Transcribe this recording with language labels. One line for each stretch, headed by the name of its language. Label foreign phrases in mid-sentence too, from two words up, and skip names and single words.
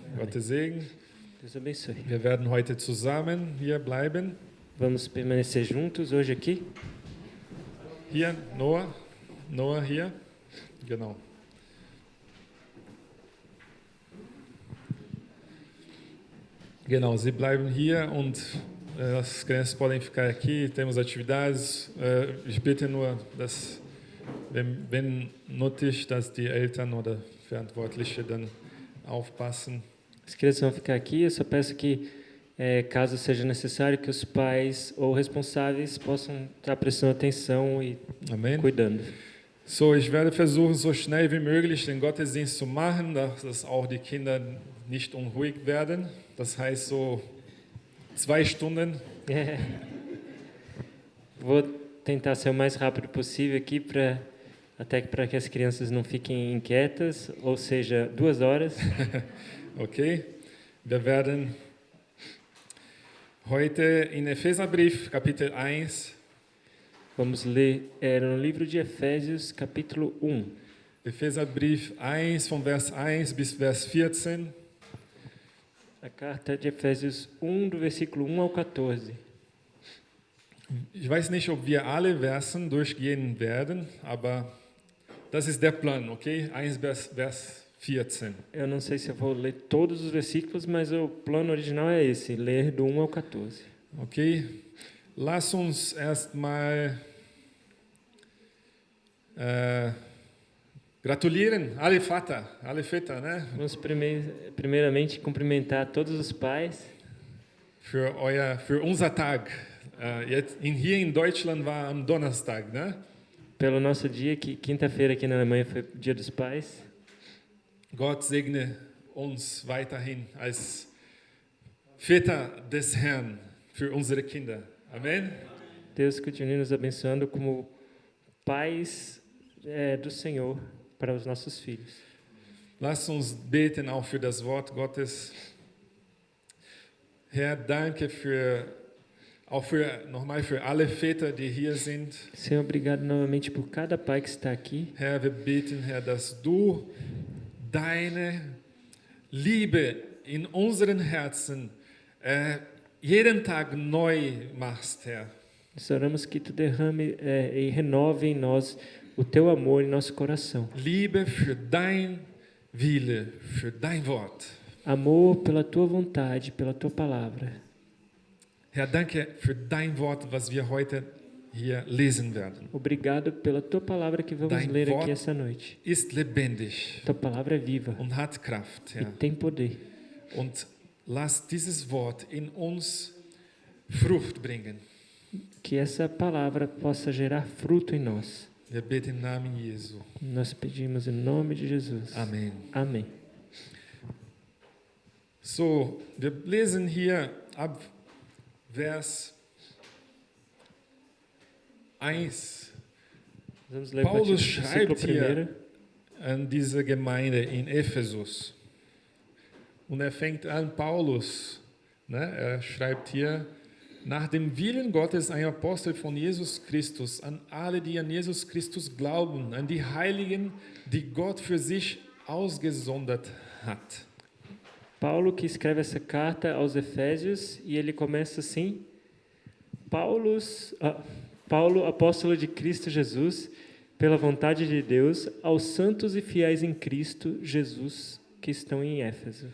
German: Gottes Segen.
Portuguese: Deus abençoe.
German: Wir werden heute zusammen hier bleiben.
Portuguese: Vamos permanecer juntos hoje aqui.
German: Hier, Noah hier. Genau. Genau, Sie bleiben hier und
Portuguese: as crianças podem ficar aqui. Temos atividades.
German: Ich bitte nur, dass, wenn nötig, dass die Eltern oder Verantwortliche dann aufpassen.
Portuguese: As crianças vão ficar aqui. Eu só peço que, caso seja necessário, que os pais ou responsáveis possam estar prestando atenção e Amen. cuidando.
German: So, ich werde versuchen, so schnell wie möglich den Gottesdienst zu machen, dass auch die Kinder nicht unruhig werden. Das heißt so 2 Stunden.
Portuguese: Vou tentar ser o mais rápido possível aqui até para que as crianças não fiquem inquietas, ou seja, 2 horas.
German: Okay, wir werden heute in Epheserbrief, Kapitel 1,
Portuguese: Vamos ler no livro de Efésios, capítulo 1.
German: Epheserbrief 1, von Vers 1 bis Vers 14.
Portuguese: A carta de Efésios 1, do versículo 1 ao 14.
German: Ich weiß nicht, ob wir alle Versen durchgehen werden, aber das ist der Plan, okay? 1 bis Vers 14.
Portuguese: Eu não sei se eu vou ler todos os versículos, mas o plano original é esse, ler do 1 ao 14.
German: Okay, lass uns erstmal gratulieren, alle Väter,
Portuguese: né? Vamos primeiramente cumprimentar todos os pais
German: Für unser Tag. Hier in Deutschland war am Donnerstag,
Portuguese: né? pelo nosso dia, que quinta-feira aqui na Alemanha foi o Dia dos Pais.
German: Gott segne uns weiterhin als Väter des Herrn für unsere Kinder. Amen.
Portuguese: Deus continue nos abençoando como pais do Senhor para os nossos filhos.
German: Lass uns beten auch für das Wort Gottes. Herr, danke nochmal für alle Väter, die hier sind.
Portuguese: Senhor, obrigado novamente por cada pai que está aqui.
German: Herr, wir beten, Herr, dass du deine Liebe in unseren Herzen jeden Tag neu machst, Herr.
Portuguese: Nós oramos que tu derrame e renove em nós o teu amor em nosso coração.
German: Liebe für dein Wille, für dein Wort.
Portuguese: Amor pela tua vontade, pela tua palavra.
German: Herr, danke für dein Wort, was wir heute hier lesen werden.
Portuguese: Obrigado pela tua palavra que vamos
German: Dein
Portuguese: ler
German: Wort
Portuguese: aqui essa noite.
German: ist lebendig
Portuguese: Tua palavra é viva
German: und hat Kraft,
Portuguese: e
German: Herr.
Portuguese: tem poder.
German: Und lass dieses Wort in uns Frucht bringen.
Portuguese: Que essa palavra possa gerar fruto em nós.
German: Wir beten im Namen Jesu.
Portuguese: Nós pedimos em nome de Jesus.
German: Amen.
Portuguese: Amém.
German: So, wir lesen hier ab Vers 1.
Portuguese: Vamos ler a partir do
German: Paulus
Portuguese: versículo
German: schreibt hier
Portuguese: 1.
German: an diese Gemeinde in Ephesus. Und fängt an, Paulus, er schreibt hier, nach dem Willen Gottes, ein Apostel von Jesus Christus, an alle, die an Jesus Christus glauben, an die Heiligen, die Gott für sich ausgesondert hat.
Portuguese: Paulo que escreve essa carta aos Efésios e ele começa assim: Paulo, apóstolo de Cristo Jesus, pela vontade de Deus, aos santos e fiéis em Cristo Jesus que estão em Éfeso.